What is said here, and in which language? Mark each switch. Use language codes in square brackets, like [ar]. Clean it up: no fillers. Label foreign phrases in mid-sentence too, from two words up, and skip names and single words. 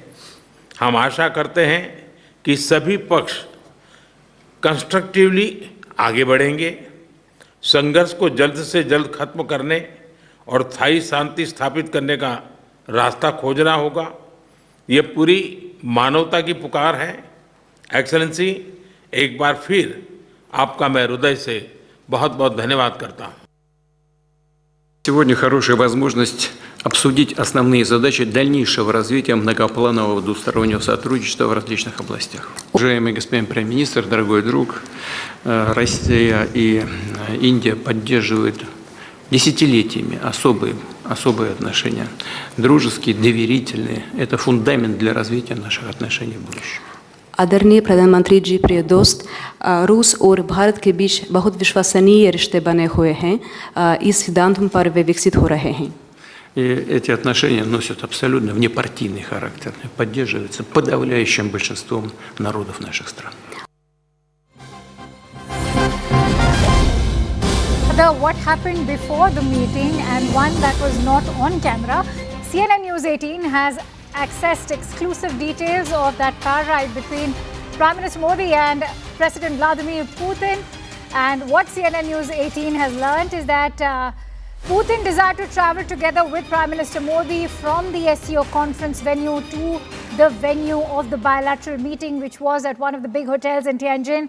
[hi] हम आशा करते हैं कि सभी पक्ष कंस्ट्रक्टिवली आगे बढ़ेंगे, संघर्ष को जल्द से जल्द खत्म करने और स्थायी शांति स्थापित करने का रास्ता खोजना होगा। ये पूरी मानवता की पुकार है। एक्सेलेंसी, एक बार फिर आपका मैं हृदय से बहुत बहुत धन्यवाद करता हूँ। [ru] Сегодня хорошая возможность обсудить основные задачи дальнейшего развития многопланового двустороннего сотрудничества в различных областях. Уважаемый господин Премьер-министр, дорогой друг, Россия и Индия поддерживают десятилетиями особые отношения, дружеские, доверительные. Это фундамент для развития наших отношений в будущем. [hi] आदरणीय प्रधानमंत्री जी, प्रिय दोस्त, रूस और भारत के बीच बहुत विश्वसनीय रिश्ते बने हुए हैं। इस सिद्धांत पर वे विकसित हो रहे हैं। [ru] И эти отношения носят абсолютно внепартийный характер, поддерживаются подавляющим большинством народов наших стран. [en] Rather, what happened before the meeting and one that was not on camera. CNN News 18 has accessed exclusive details of that car ride between Prime Minister Modi and President Vladimir Putin. And what CNN News 18 has learned is that Putin desired to travel together with Prime Minister Modi from the SCO conference venue to the venue of the bilateral meeting, which was at one of the big hotels in Tianjin.